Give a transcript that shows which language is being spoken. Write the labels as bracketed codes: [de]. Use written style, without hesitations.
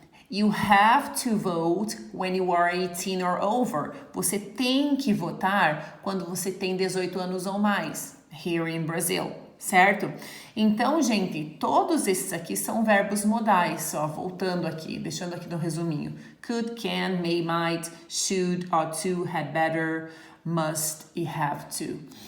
[en] You have to vote when you are 18 or over. [pt] Você tem que votar quando você tem 18 anos ou mais. [en] Here in Brazil, [pt] certo? Então, gente, todos esses aqui são verbos modais, só voltando aqui, deixando aqui no resuminho. [en] Could, can, may, might, should, ought to, had better, must e have to.